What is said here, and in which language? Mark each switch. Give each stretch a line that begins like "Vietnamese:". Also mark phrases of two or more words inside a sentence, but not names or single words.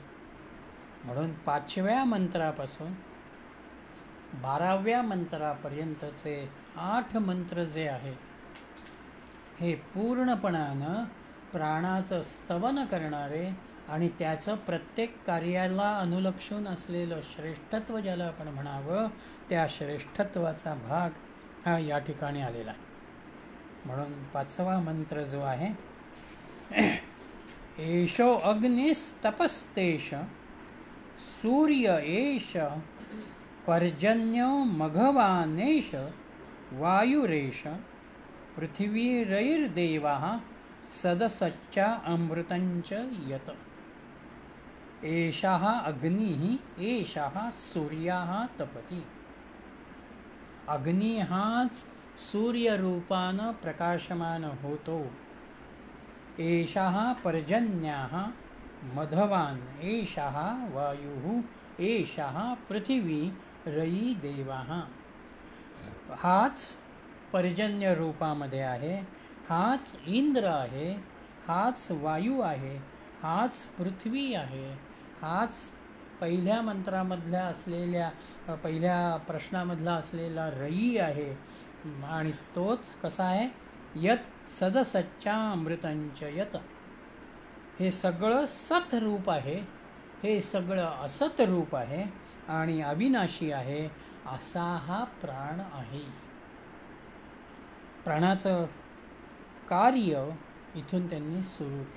Marathi: म्हणून 5व्या मंत्रापासून 12व्या मंत्रापर्यंतचे 8 मंत्र जे आहेत हे पूर्णपणानं प्राणाचं स्तवन करणारे आणि त्याचं प्रत्येक कार्याला अनुलक्षून असलेलं श्रेष्ठत्व ज्याला आपण म्हणावं, त्या श्रेष्ठत्वाचा भाग हा या ठिकाणी आलेला आहे. म्हणून 5वा मंत्र जो आहे,
Sanskrit: एषो अग्निस्तपस्तेष सूर्य एष पर्जन्यो मघवानेश वायुरेश पृथिवीरैर्देवाः सदसच्चा अमृतंच यत. एषः अग्निः एषः सूर्यः तपति.
Marathi: अग्नी हाच सूर्यरूपानं प्रकाशमान होतो.
Sanskrit: एषः पर्जन्यः मधवान्, एषः वायुः, एषः पृथिवी, रयी देवः.
Marathi: हाच पर्जन्य रूपामध्ये आहे, हाच इंद्र आहे, हाच वायू आहे, हाच पृथ्वी आहे, हाच पहिल्या मंत्रामधल्या असलेल्या पहिल्या प्रश्नामधला असलेला रयी आहे. आणि तोच कसा आहे,
Sanskrit: यत सदसच्चा अमृतंच यत.
Marathi: हे सगळं सत रूप आहे, हे सगळं असत रूप आहे आणि अविनाशी आहे, असा हा प्राण आहे. प्राणाचं कार्य इथून त्यांनी सुरू केलं.